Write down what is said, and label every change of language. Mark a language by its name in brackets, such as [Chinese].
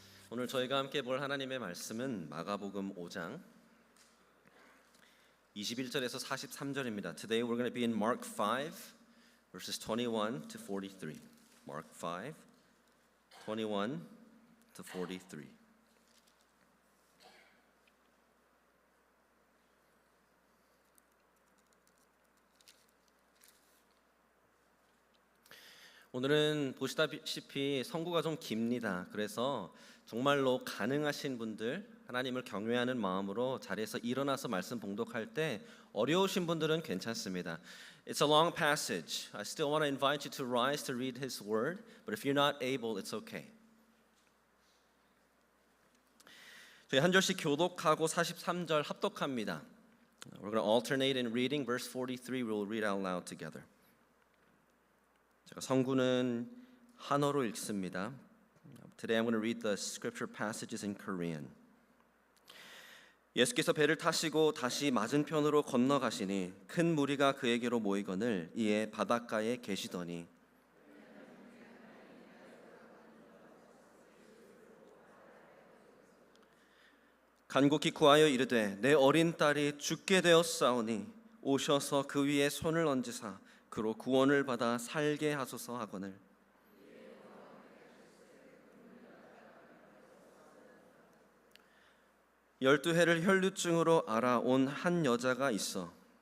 [Korean] 오늘 저희가 함께 볼 하나님의 말씀은 마가복음 5장 21절에서 43절입니다. [English] Today we're going to be in Mark 5 verses 21 to 43. Mark 5 21 to 43. [Korean] 오늘은 보시다시피 성구가 좀 깁니다. 그래서 정말로 가능하신 분들, 하나님을 경외하는 마음으로 자리에서 일어나서 말씀 봉독할 때 어려우신 분들은 괜찮습니다. [English] It's a long passage. I still want to invite you to rise to read His Word, but if you're not able, it's okay. [Korean] 저희 한 절씩 교독하고 43절 합독합니다. [English] We're going to alternate in reading. Verse 43 we'll read out loud together. [Korean] 제가 성구는 한어로 읽습니다. [English] Today I'm going to read the scripture passages in Korean. [Korean] 예수께서 배를 타시고 다시 맞은편으로 건너가시니 큰 무리가 그에게로 모이거늘 이에 바닷가에 계시더니 간곡히 구하여 이르되 내 어린 딸이 죽게 되었사오니 오셔서 그 위에 손을 얹으사 그로 구원을 받아 살게 하소서 하거늘 열두 해를 혈루증으로 알아온 한 여자가 있어